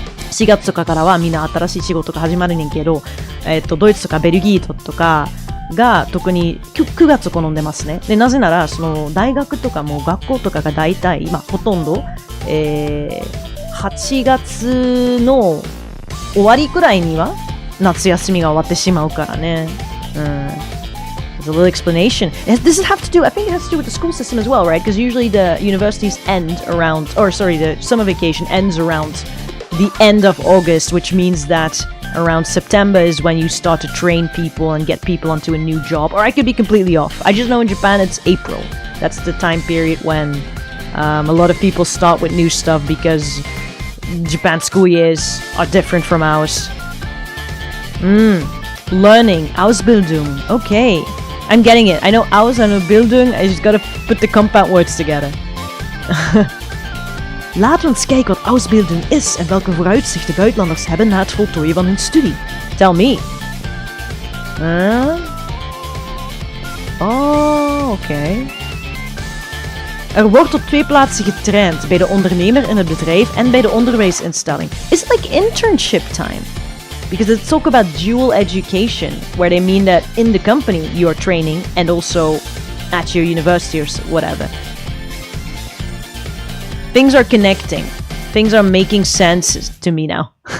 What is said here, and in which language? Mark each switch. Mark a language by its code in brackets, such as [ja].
[ja] 4月とかからはみんな新しい仕事が始まるねんけど、ドイツとかベルギーとかが特に9月好んでますね。でなぜならその大学とかも学校とかが大体まあほとんど8月の終わりくらいには夏休みが終わってしまうからね。 [en] There's a little explanation. Does it have to do? I think it has to do with the school system as well, right? Because usually the universities end around, or sorry, the summer vacation ends around the end of August, which means that around September is when you start to train people and get people onto a new job. Or I could be completely off. I just know in Japan it's April. That's the time period when a lot of people start with new stuff because Japan's school years are different from ours. Learning, Ausbildung. Okay, I'm getting it. I know Aus, I know Bildung. I just gotta put the compound words together. [nl] Laten we eens kijken wat Ausbildung is en welke vooruitzichten buitenlanders hebben na het voltooien van hun studie. [en] Tell me. Oh, okay. [nl] Er wordt op 2 plaatsen getraind, bij de ondernemer in het bedrijf en bij de onderwijsinstelling. [en] Is it like internship time? Because it's talk about dual education, where they mean that in the company you are training and also at your university or whatever. Things are connecting. Things are making sense to me now.